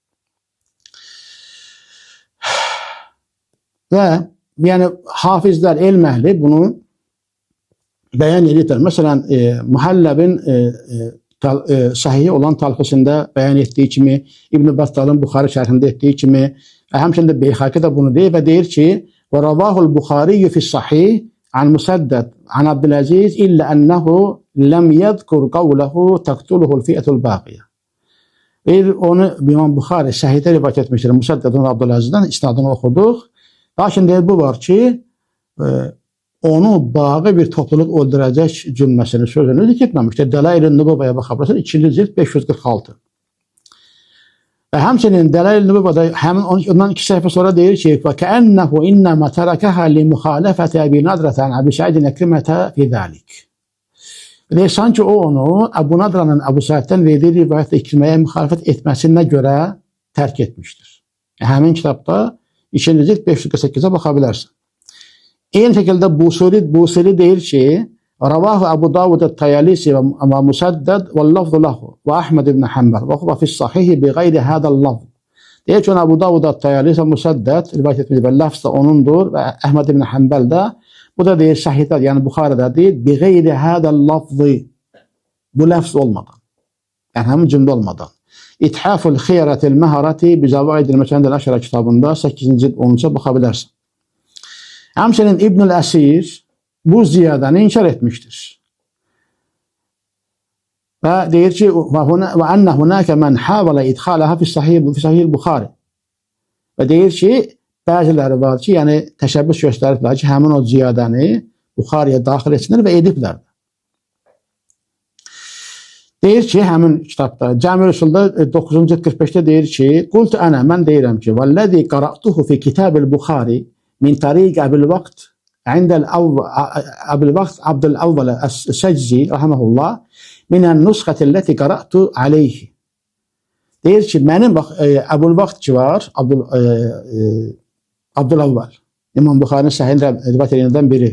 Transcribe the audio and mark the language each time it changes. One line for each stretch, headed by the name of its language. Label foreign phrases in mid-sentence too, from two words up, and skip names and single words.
Azerbaijani: Və yəni hafizlər, elm əhli bunu bəyan edirlər. Məsələn, Muhalləbin sahihi olan talxisində bəyan etdiyi kimi, İbn Battalın Buxari şərhində etdiyi kimi, həmçində Beyhaqi də bunu deyir və deyir ki,
Arabic: ورواه البخاري في الصحيح عن مسدد عن عبد العزيز إلا أنه لم يذكر قوله تقتله الفئة الباقية.
Azerbaijani: Onu İmam Buxari səhihdə rivayət etmişdir. Musaddadın Abdülazizdən isnadını oxuduq. Lakin deyir bu var ki, onu bağı bir topluluq öldürəcək cümləsini sözünü zikr etməmişdir. Dəlail-i Nübuvvəyə baxa bilərsiniz, 2-ci cild 546. Və həmçinin Dəlail-i Nübuvvədə həmin ondan 2 səhifə sonra deyir ki,
Arabic: وَكَأَنَّهُ إِنَّمَا تَرَكَهَا لِمُخَالَفَةِ أَبِي نَضْرَةَ عَنْ أَبِي سَعِيدٍ إِكْرِمَةَ فِي ذَلِكَ.
Azerbaijani: Deyir, sanki o onu Əbu Nadranın Əbu Saiddən verdiyi rivayətlə İkriməyə müxalifət etməsinə görə tərk etmişdir. Həmin kitabda 2-ci cild 548-ə baxa bilərsən. Eyni şəkildə Busiri deyir ki,
Arabic: رواه أبو داود الطيالسي ومسدد واللفظ له وأحمد بن حنبل وهو في الصحيح بغير هذا اللفظ.
Turkish: Deyir ki, Abu Davud el-Tayalisi ve Musaddad rivayet etmiş ve lafz da onundur ve Ahmed ibn Hanbel de bu da deyir sahihler, yani Bukhari'de deyir
Arabic: بغير هذا اللفظ,
Turkish: bu lafz olmadan, yani hem cümle olmadan.
Azerbaijani: İthaful Khiyaratil Meharati Bizavaidil Mekanidil Aşara kitabında 8.
Turkish: cilt 10'a bakabilirsin.
Azerbaijani: Həmçinin İbnül Əsir bu ziyadəni inkar etmiştir. Və deyir ki,
Arabic: وأن هناك من حاول إدخالها في صحيح البخاري.
Azerbaijani: Və deyir ki, bəziləri var ki, yəni təşəbbüs göstəriblər ki, həmin o ziyadəni Bukhariyə daxil etsinlər və ediblər. Deyir ki, həmin kitabda, Cami Rüsulda 9. cilt 45'te deyir ki,
Arabic: قلت أنا,
Azerbaijani: mən deyirəm ki,
Arabic: والذي قرأته في كتاب البخاري من طريق أبي الوقت أبي الوقت عبد الأول السجزي رحمه الله من النسخة التي قرأت عليه.
Azerbaijani: Deyir ki, mənim Əbul Vaqt ki var, Abdül Əvvəl, İmam Buxarinin səhih rivayət edilənlərdən biri.